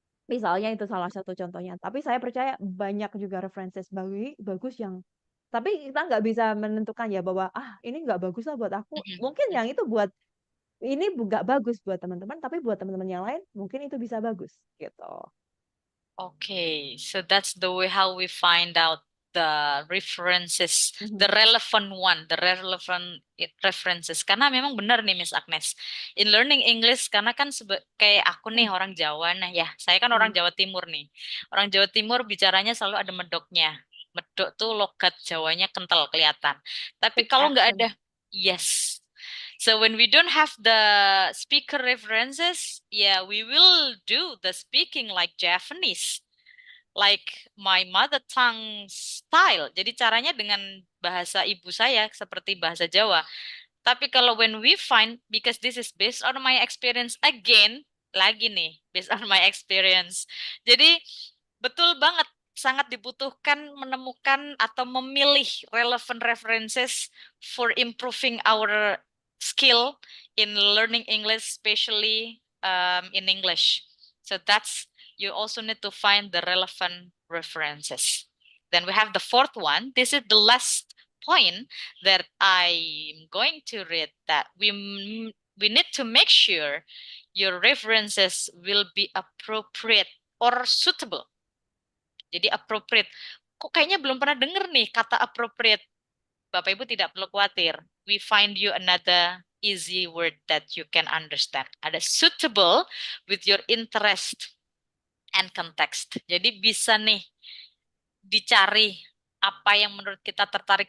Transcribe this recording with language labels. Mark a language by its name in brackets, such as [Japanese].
[Indonesian] misalnya itu salah satu contohnya. Tapi saya percaya banyak juga references bagus yang tapi kita nggak bisa menentukan ya bahwa ini nggak bagus lah buat aku. Mm, Mungkin mm. yang itu ini nggak bagus buat teman-teman, tapi buat teman-teman yang lain mungkin itu bisa bagus gitu. [English] Okay, so that's the way how we find out the references, the Mhm. relevant one, the relevant references. [Indonesian] Karena memang benar nih [English] Miss Agnes. In learning English, [Indonesian] karena kan kayak aku nih Hmm. orang Jawa, nah ya, saya kan orang Hmm. Jawa Timur nih. Orang Jawa Timur bicaranya selalu ada medoknya. Medok tuh logat Jawanya kental kelihatan. Tapi [English] Thick [Indonesian] kalau nggak ada, yes. [English] So when we don't have the speaker references, yeah, we will do the speaking like Japanese, like my mother tongue style. [Indonesian] Jadi caranya dengan bahasa ibu saya seperti bahasa Jawa. Tapi kalau [English] when we find, because this is based on my experience again, [Indonesian] lagi nih, [English] based on my experience. [Indonesian] Jadi betul banget, sangat dibutuhkan menemukan atau memilih [English] relevant references for improving our skill in learning English, especially in English. So that's, you also need to find the relevant references. Then we have the fourth one. This is the last point that I'm going to read, that we need to make sure your references will be appropriate or suitable. Jadi appropriate. [Indonesian] Kok kayaknya belum pernah denger nih kata appropriate. Bapak Ibu tidak perlu khawatir. [English] We find you another easy word that you can understand. [Indonesian] Ada [English] suitable with your interest and context. [Indonesian] Jadi bisa nih dicari apa yang menurut kita tertarik.